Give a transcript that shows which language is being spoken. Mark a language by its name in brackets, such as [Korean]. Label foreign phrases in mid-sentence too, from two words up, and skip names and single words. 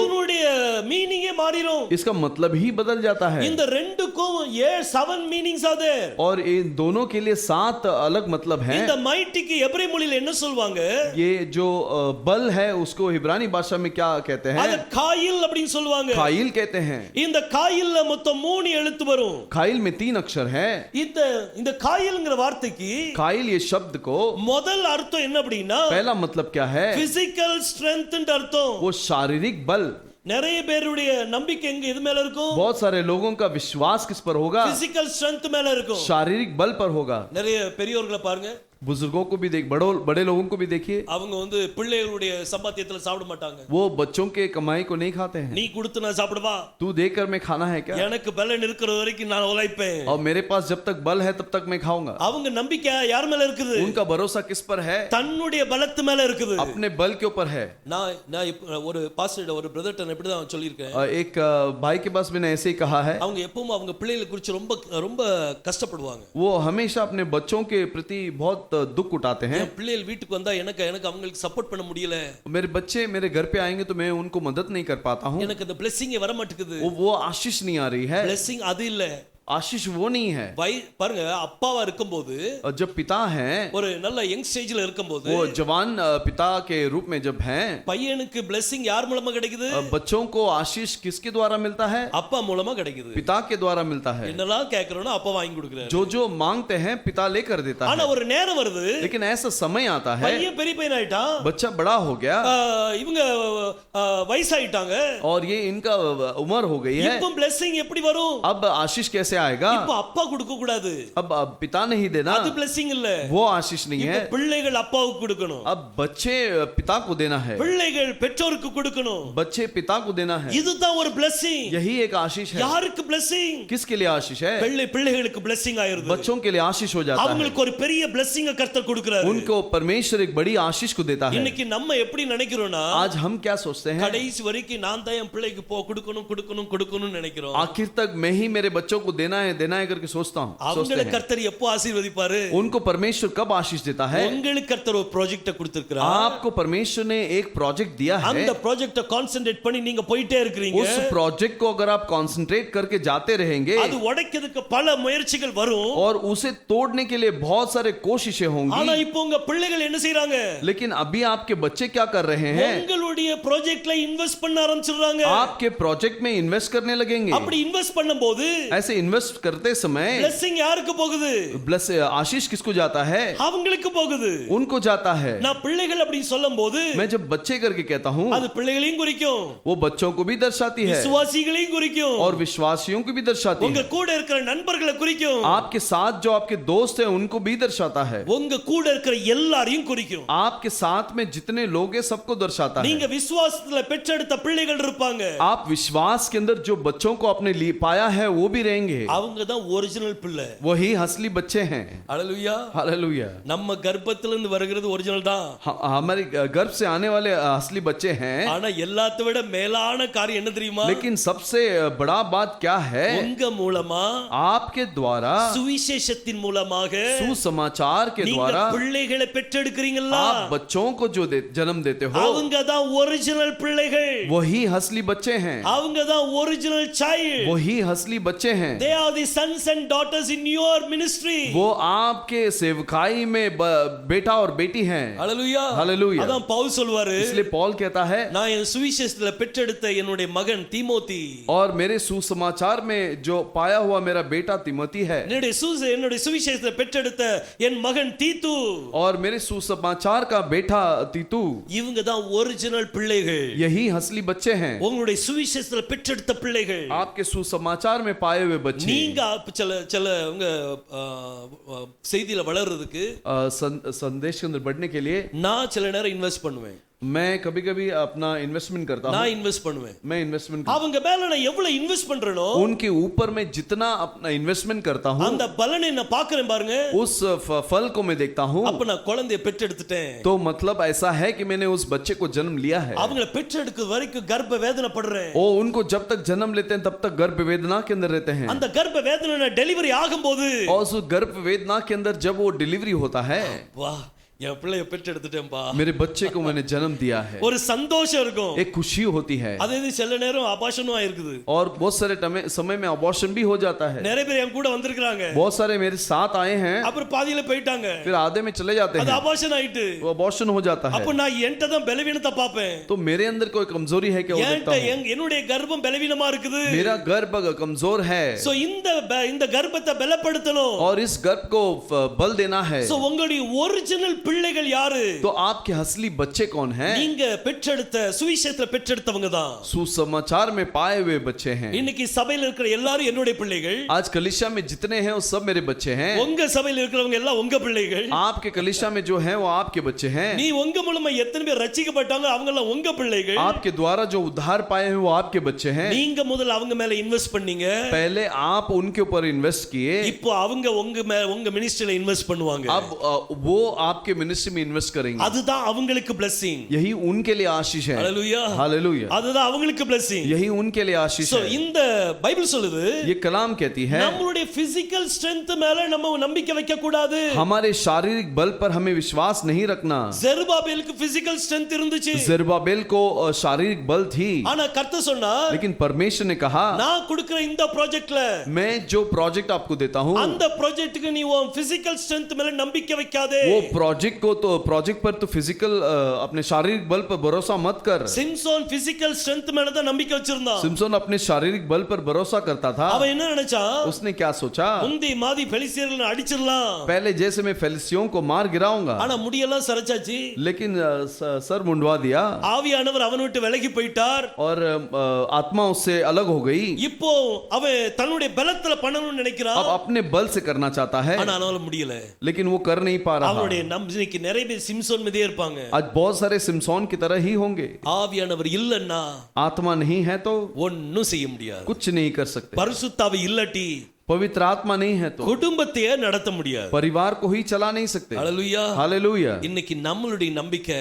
[Tamil] இதனுடைய மீனிங்கே மாறிரும். [Hindi] इसका मतलब ही बदल जाता है. [Tamil] இந்த ரெண்டுக்கும் 7 [English] meanings are there. [Hindi] और इन दोनों के लिए 7 अलग मतलब हैं. [Tamil] இந்த மைட்டிக்கு எபிரேய மொழியில என்ன சொல்வாங்க? [Hindi] ये जो बल है उसको इब्रानी भाषा में क्या कहते हैं? [Tamil] அத காயில் அப்படினு சொல்வாங்க. [Hindi] खाइल कहते हैं. [Tamil] இந்த காயில்ல மொத்தம் 3 எழுத்து வரும். [Hindi] खाइल में 3 अक्षर है. [Tamil] இந்த காயில்ங்கற வார்த்தைக்கு [Hindi] खाइल ये शब्द को [Tamil] முதல் அர்த்தம் என்ன அப்படினா [Hindi] पहला मतलब क्या है? [English] physical strength [Tamil] ன்ற அர்த்தம். [Hindi] वो शारीरिक बल. [Tamil] நிறைய பேருடைய நம்பிக்கை எங்க இது மேல இருக்கும்? [Hindi] बहुत सारे लोगों का विश्वास किस पर होगा? [English] physical strength [Tamil] மேல இருக்கும். [Hindi] शारीरिक बल पर होगा. [Tamil] நிறைய பெரியவர்களை பாருங்க, [Hindi] बुजुर्गों को भी देख, बड़े लोगों को भी देखिए. [Tamil] அவங்க வந்து பிள்ளைகளுடைய சம்பாத்தியத்துல சாப்பிட மாட்டாங்க. [Hindi] वो बच्चों के कमाई को नहीं खाते हैं. [Tamil] நீ கொடுத்து நான் சாப்பிடுவா, [Hindi] तू देकर मैं खाना है क्या? [Tamil] எனக்கு பலன் இருக்கிற வரைக்கும் நான் உழைப்பேன். [Hindi] और मेरे पास जब तक बल है तब तक मैं खाऊंगा. [Tamil] அவங்க நம்பிக்கை யார் மேல இருக்குது? [Hindi] उनका भरोसा किस पर है? [Tamil] தன்னுடைய பலத்து மேல இருக்குது. [Hindi] अपने बल के ऊपर है. [Tamil] நான் ஒரு பாஸ்டர் ஒரு பிரதர்ட்ட இப்படி தான் சொல்லியிருக்கேன். [Hindi] एक भाई के पास मैंने ऐसे ही कहा है. [Tamil] அவங்க எப்பவும் அவங்க பிள்ளைகளை குறித்து ரொம்ப ரொம்ப கஷ்டப்படுவாங்க. [Hindi] वो हमेशा अपने बच्चों के प्रति बहुत दुख उठाते हैं. [Tamil] என் பிள்ளைகள் வீட்டுக்கு வந்தா எனக்கு அவங்களுக்கு சப்போர்ட் பண்ண முடியல. [Hindi] मेरे बच्चे मेरे घर पे आएंगे तो मैं उनको मदद नहीं कर पाता हूँ. [Tamil] எனக்கு அந்த blessing வர மாட்டேங்குது. [Hindi] वो आशीष नहीं आ रही है. [Tamil] blessing அது இல்ல, [Hindi] आशीष वो नहीं है. [Tamil] பாருங்க, அப்பாவா இருக்கும்போது [Hindi] जब पिता हैं, [Tamil] ஒரு நல்ல [English] young stage [Tamil] இருக்கும்போது, [Hindi] वो जवान पिता के रूप में जब हैं, [Tamil] பையனுக்கு blessing யார் மூலமா கிடைக்குது? [Hindi] बच्चों को आशीष किसके द्वारा मिलता है? [Tamil] அப்பா மூலமா கிடைக்குது. [Hindi] पिता के द्वारा मिलता है. [Tamil] என்னலாம் கேக்குறோனோ அப்பா வாங்கி கொடுக்கிறாரு. [Hindi] जो मांगते हैं पिता लेकर देता [Tamil] ஆனா [Hindi] है. [Tamil] ஒரு நேரம் வருது, [Hindi] लेकिन ऐसा समय आता है, [Tamil] பையன் பெரிய பையன் ஆயிட்டான், [Hindi] बच्चा बड़ा हो गया, [Tamil] இவங்க வயசாயிட்டாங்க, [Hindi] और ये इनका उम्र हो गई है. [Tamil] இப்போ blessing எப்படி வரும்? [Hindi] अब आशीष कैसे आएगा? [Tamil] இப்போ அப்பா கொடுக்க கூடாது. [Hindi] अब पिता नहीं देना, [Tamil] அது blessing இல்ல, [Hindi] वो आशीष नहीं [Tamil] இப்போ [Hindi] है. [Tamil] பிள்ளைகள் அப்பாவுக்கு கொடுக்கணும். [Hindi] अब बच्चे पिता को देना है. [Tamil] பிள்ளைகள் பெற்றோருக்கு கொடுக்கணும். [Hindi] बच्चे पिता को देना है. [Tamil] இதுதான் ஒரு blessing. [Hindi] यही एक आशीष है. [Tamil] யாருக்கு blessing? [Hindi] किसके लिए आशीष है? [Tamil] பிள்ளைகளுக்கு blessing ஆயிருது. [Hindi] बच्चों के लिए आशीष हो जाता है. [Tamil] அவங்களுக்கு ஒரு பெரிய blessing கர்த்தர் கொடுக்கிறாரு. [Hindi] उनको परमेश्वर एक बड़ी आशीष को देता है. [Tamil] இன்னைக்கு நம்ம எப்படி நினைக்கிறோம்னா, [Hindi] आज हम क्या सोचते हैं? [Tamil] கடைசி வரைக்கும் நான் தான் என் பிள்ளைக்கு கொடுக்கணும் நினைக்கிறோம். [Hindi] आखिर तक मैं ही मेरे बच्चों को देना है करके सोचता हूँ. [Tamil] அவங்களை கர்த்தர் எப்போ ஆசீர்வதிப்பாரு? [Hindi] उनको परमेश्वर कब आशीष देता है? [Tamil] உங்களுக்கு கர்த்தர் ஒரு ப்ராஜெக்ட் கொடுத்திருக்கிறார். [Hindi] आपको परमेश्वर ने एक प्रोजेक्ट दिया है. [Tamil] அந்த ப்ராஜெக்ட்ட கான்சென்ட்ரேட் பண்ணி நீங்க போயிட்டே இருக்கீங்க. [Hindi] उस प्रोजेक्ट को अगर आप कंसंट्रेट करके जाते रहेंगे, [Tamil] அது உடைக்கிறதுக்கு பல முயற்சிகள் வரும். [Hindi] और उसे तोड़ने के लिए बहुत सारे कोशिशें होंगी. [Tamil] ஆனா இப்போ உங்க பிள்ளைகள் என்ன செய்றாங்க? [Hindi] लेकिन अभी आपके बच्चे क्या कर रहे हैं? [Tamil] உங்களுடைய ப்ராஜெக்ட்ல இன்வெஸ்ட் பண்ண ஆரம்பிச்சிடுறாங்க. [Hindi] आपके प्रोजेक्ट में इन्वेस्ट करने लगेंगे. [Tamil] அப்படி இன்வெஸ்ட் பண்ணும்போது [Hindi] ऐसे इन्वेस्ट करते समय [Tamil] blessing யாருக்கு போகுது? [Hindi] ब्लेस आशीष किसको जाता है? [Tamil] அவங்களுக்கு போகுது. [Hindi] उनको जाता है. [Tamil] நான் பிள்ளைகள் அப்படி சொல்லும்போது [Hindi] मैं जब बच्चे करके कहता हूँ, [Tamil] அது பிள்ளைகளையும் குறிக்கும், [Hindi] वो बच्चों को भी दर्शाती है [Tamil] விசுவாசிகளையும் குறிக்கும், [Hindi] और विश्वासियों को भी दर्शाती [Tamil] உங்க [Hindi] है. [Tamil] கூட இருக்கிற நண்பர்களை குறிக்கும், [Hindi] आपके साथ जो आपके दोस्त हैं उनको भी दर्शाता है. [Tamil] உங்க கூட இருக்கிற எல்லாரையும் குறிக்கும். [Hindi] आपके साथ में जितने लोग हैं सबको दर्शाता [Tamil] நீங்க [Hindi] है. [Tamil] விசுவாசத்துல பெற்றெடுத்த பிள்ளைகள் இருப்பாங்க. [Hindi] आप विश्वास के अंदर जो बच्चों को अपने लिए पाया है वो भी रहेंगे. चाहिए, [Tamil] அவங்க தான் ஒரிஜினல் பிள்ளை. [Hindi] वही असली बच्चे हैं। [Tamil] ஹalleluya. [Hindi] हालेलुया। [Tamil] நம்ம கர்ப்பத்திலிருந்து வருகிறது ஒரிஜினல் தான். [Hindi] हमारे गर्भ से आने वाले असली बच्चे हैं, [Tamil] ஆனா எல்லாத்தை விட மேலான காரியம் என்ன தெரியுமா? [Hindi] लेकिन सबसे बड़ा बात क्या है? [Tamil] உங்க மூலமா, [Hindi] आपके द्वारा, [Tamil] சுவிசேஷத்தின் மூலமாக [Hindi] सुसमाचार के [Tamil] நீங்க [Hindi] द्वारा [Tamil] பிள்ளைகளை பெற்றெடுக்கிறீங்களா? [Hindi] आप बच्चों को जो जन्म देते हो, [Tamil] அவங்க தான் ஒரிஜினல் பிள்ளைகள். [Hindi] वही असली बच्चे हैं, [Tamil] அவங்க தான் [English] original child. [Hindi] वही असली बच्चे हैं। [English] They are the sons and daughters in your ministry. [Hindi] वो आपके सेवकाई में बेटा और बेटी हैं। [Tamil] ஹalleluya. [Hindi] हालेलुया। [Tamil] அதான் பவுல் சொல்வாரு, [Hindi] इसलिए पौल कहता है, [Tamil] நான் என் சுவிசேஷத்துல பெற்றெடுத்த என்னுடைய மகன் தீமோத்தி, [Hindi] और मेरे सुसमाचार में जो पाया हुआ मेरा बेटा तिमोती है, [Tamil] என்னுடைய சுவிசேஷத்துல பெற்றெடுத்த என் மகன் தீத்து, [Hindi] और मेरे सुसमाचार का बेटा तीतू, [Tamil] இவங்க தான் ஒரிஜினல் பிள்ளைகள். [Hindi] यही असली बच्चे हैं, [Tamil] உங்களுடைய சுவிசேஷத்துல பெற்றெடுத்த பிள்ளைகள். [Hindi] आपके सुसमाचार में पाए हुए बच्चे। [Tamil] நீங்க சில உங்க செய்தியில வளர்றதுக்கு [Hindi] संदेश के अंदर बढ़ने के लिए [Tamil] நான் சில நேரம் இன்வெஸ்ட் பண்ணுவேன். [Hindi] मैं कभी कभी अपना इन्वेस्टमेंट करता हूँ, [Tamil] நான் இன்வெஸ்ட் பண்ணுவேன். [Hindi] मैं इन्वेस्टमेंट [Tamil] அவங்க மேல நான் எவ்வளவு இன்வெஸ்ட் பண்றேனோ [Hindi] उनके ऊपर मैं जितना अपना इन्वेस्टमेंट करता हूँ, [Tamil] அந்த பலனை நான் பார்க்கறேன் பாருங்க. [Hindi] उस फल को मैं देखता हूँ, [Tamil] அப்ப நான் குழந்தையை பெற்றெடுத்துட்டேன். [Hindi] तो मतलब ऐसा है कि मैंने उस बच्चे को जन्म लिया है। [Tamil] அவங்கள பெற்றெடுக்க வரைக்கும் கர்ப்ப வேதனை படுறேன். [Hindi] ओ उनको जब तक जन्म लेते हैं तब तक गर्भ वेदना के अंदर रहते हैं, [Tamil] அந்த கர்ப்ப வேதனை டெலிவரி ஆகும்போது, [Hindi] और उस गर्भ वेदना के अंदर जब वो डिलीवरी होता है, [Tamil] வா என் பிள்ளைய பெற்றெடுத்துட்டேன்பா, [Hindi] मेरे बच्चे को मैंने जन्म दिया है, [Tamil] ஒரு சந்தோஷம் இருக்கும். [Hindi] एक खुशी होती है। [Tamil] அதே சில நேரம் அபாஷனும் ஆயிருக்குது. [Hindi] और बहुत सारे समय में अबॉर्शन भी हो जाता है। [Tamil] நிறைய பேர் என் கூட வந்திருக்காங்க, [Hindi] बहुत सारे मेरे साथ आए हैं, [Tamil] அப்புறம் பாதியில போயிட்டாங்க, [Hindi] फिर आधे में चले जाते [Tamil] அது [Hindi] हैं, [Tamil] அபாஷன் ஆயிட்டு. [Hindi] वो अबॉर्शन हो जाता है। [Tamil] அப்ப நான் என்கிட்ட தான் பலவீனத்தை பாப்பேன். [Hindi] तो मेरे अंदर कोई कमजोरी है क्या, वो देखता हूं। [Tamil] என்னுடைய கர்ப்பம் பலவீனமா இருக்குது. [Hindi] मेरा गर्भ कमजोर है, [Tamil] சோ இந்த கர்ப்பத்தை பலப்படுத்தணும். [Hindi] और इस गर्भ को बल देना है। [Tamil] சோ உங்களுடைய ஒரிஜினல் பிள்ளைகள் யாரு? [Hindi] तो आपके असली बच्चे कौन हैं? [Tamil] நீங்க பெற்றெடுத்த சுவிசேஷத்துல பெற்றெடுத்தவங்க தான். [Hindi] सुसमाचार में पाए हुए बच्चे हैं। [Tamil] இன்னைக்கு சபையில இருக்கிற எல்லாரும் என்னுடைய பிள்ளைகள். [Hindi] आज कलीसिया में जितने हैं वो सब मेरे बच्चे हैं। [Tamil] உங்க சபையில இருக்கிறவங்க எல்லாம் உங்க பிள்ளைகள். [Hindi] आपके कलीसिया में जो हैं वो आपके बच्चे हैं। [Tamil] நீ உங்க மூலமா எத்தனை பேர் ரட்சிக்கப்பட்டாங்க அவங்க எல்லாம் உங்க பிள்ளைகள். [Hindi] आपके द्वारा जो उद्धार पाए हैं वो आपके बच्चे हैं। [Tamil] நீங்க முதல்ல அவங்க மேல இன்வெஸ்ட் பண்ணீங்க. [Hindi] पहले आप उनके ऊपर इन्वेस्ट किए, [Tamil] இப்போ அவங்க உங்க மினிஸ்ட்ரியில இன்வெஸ்ட் பண்ணுவாங்க. [Hindi] अब वो आपके मिनिस्ट्री में इन्वेस्ट करेंगे। [Tamil] அதுதான் அவங்களுக்கு blessing. [Hindi] यही उनके लिए आशीष है। हालेलुया, हालेलुया। [Tamil] அதுதான் அவங்களுக்கு blessing. [Hindi] यही उनके लिए आशीष So है। [Tamil] இந்த பைபிள் சொல்லுது, [Hindi] ये कलाम कहती है, [Tamil] நம்மளுடைய [English] physical strength [Tamil] மேல நம்ம நம்பிக்கை வைக்க கூடாது. [Hindi] हमारे शारीरिक बल पर हमें विश्वास नहीं रखना। [Tamil] ஜெருபாபேலுக்கு [English] physical strength [Tamil] இருந்துச்சு, [Hindi] ज़रुब्बाबेल को शारीरिक बल थी, [Tamil] ஆனா கர்த்தர் சொன்னார், [Hindi] लेकिन परमेश्वर ने कहा, [Tamil] நான் கொடுக்கிற இந்த ப்ராஜெக்ட்ல [Hindi] मैं जो प्रोजेक्ट आपको देता हूँ, [Tamil] அந்த ப்ராஜெக்ட்டுக்கு நீ உன் [English] physical strength [Tamil] மேல நம்பிக்கை வைக்காதே. [Hindi] वो प्रोजेक्ट पर तो फिजिकल अपने शारीरिक बल पर भरोसा मत कर। [Tamil] சிம்சோன் [English] physical strength [Tamil] மேல தான் நம்பிக்கை வச்சிருந்தான். [Hindi] सिमसोन अपने शारीरिक बल पर भरोसा करता था। [Tamil] அவன் என்ன நினைச்சான்? [Hindi] उसने क्या सोचा, [Tamil] முந்தி மாதி பெலிஸ்தியர்களை அடிச்சிரலாம், [Hindi] पहले जैसे मैं फेलिस्तियों को मार गिराऊंगा, [Tamil] ஆனா முடியெல்லாம் சரைச்சாச்சு. [Hindi] लेकिन सर मुंडवा दिया, [Tamil] ஆவியானவர் அவனை விட்டு விலகி போயிட்டார். [Hindi] और आत्मा उससे अलग हो गई। [Tamil] இப்போ அவன் தன்னுடைய பலத்துல பண்ணணும்னு நினைக்கிறான், [Hindi] अब अपने बल से करना चाहता है, [Tamil] ஆனா அவனால முடியல. [Hindi] लेकिन वो कर नहीं पा रहा। [Tamil] அவனுடைய நம்பிக்கைக்கு நிறைய பேர் சிம்சோன் மீதே இருப்பாங்க. [Hindi] आज बहुत सारे सिमसोन की तरह ही होंगे। [Tamil] ஆவியானவர் இல்லன்னா [Hindi] आत्मा नहीं है तो [Tamil] ஒண்ணும் செய்ய முடியாது. [Hindi] कुछ नहीं कर सकते। [Tamil] பரிசுத்த ஆவி இல்லாட்டி [Hindi] पवित्र आत्मा नहीं है तो [Tamil] குடும்பத்தையே நடத்த முடியாது. [Hindi] परिवार को ही चला नहीं सकते। [Tamil] ஹalleluya, [Hindi] हालेलुया। [Tamil] இன்னைக்கு நம்மளுடைய நம்பிக்கை